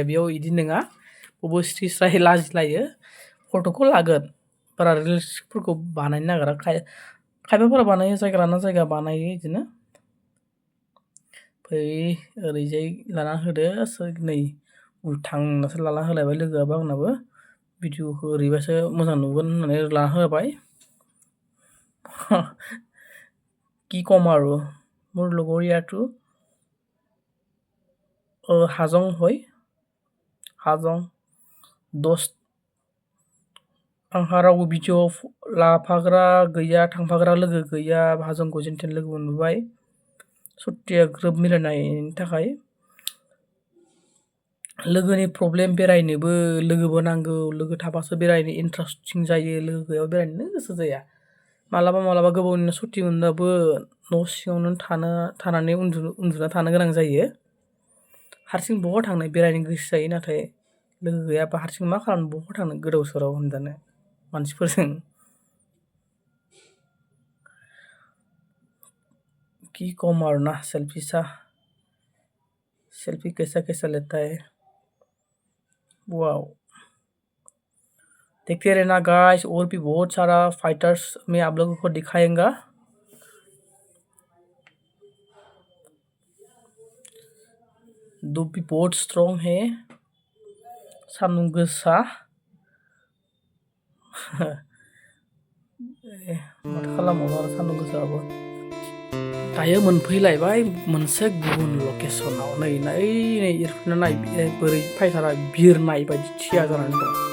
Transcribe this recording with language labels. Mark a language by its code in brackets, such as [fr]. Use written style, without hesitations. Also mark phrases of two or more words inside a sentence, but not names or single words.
[brx] बेयाव बिदि नङा, बबे स्रि स्राय लाजिलायो। फट'खौ लागोन, बारा रिल्सफोरखौ बानायनो नागिरा। खायफाफोरा बानायो, जायगा लाना जायगा बानायो बिदिनो। ओरैजाय लाना होदो, नै उल्थांनासो लाना होलायबाय लोगोआबो आंनाबो। भिडिअखौ ओरैबासो मोजां नुगोन होननानै लाना होबाय। [as] কি কম আৰু, মোৰ লগৰীয়াটো হাজং হয়, হাজং দষ্ট। [brx] आंहा रावबो भिडिअ लाफाग्रा गैया, थांफाग्रा लोगो गैया। हाजंखौ जेनथेन लोगो मोनबोबाय, सुट्टिया ग्रोब मिलायनायनि थाखाय। लोगोनि प्रब्लेम, बेरायनोबो लोगोबो नांगौ। लोगो थाबासो बेरायनो इन्टारेस्टिं जायो, लोगो गैयाबा बेरायनो गोसो जाया। मालाबा गोबावनि सुट्टि मोनबाबो न' सिङावनो थानानै उन्दुना थानो गोनां जायो। हारसिं बहा थांनो, बेरायनो गोसो जायो, नाथाय लोगो गैयाबा हारसिं मा खालामनो, बहा थांनो गोदाव सोराव होनजानो मानसिफोरजों। [as] কি কম আৰু [hi] ना, सेल्फी कैसा लेता है। वाओ, देखते रहना गाइस, और भी बहुत सारा फाइटर्स में आप लोगों को दिखाएंगा। दो भी बहुत स्ट्रॉन्ग है। [brx] सान्दुं गोसा माथो खालामबावनो आरो सान्दुं गोसाबाबो दायो मोनफैलायबाय मोनसे गुबुन लकेसनाव नै एरफिनना नाय बोरै फायथारा बिरनाय बायदि थिया जानानै दं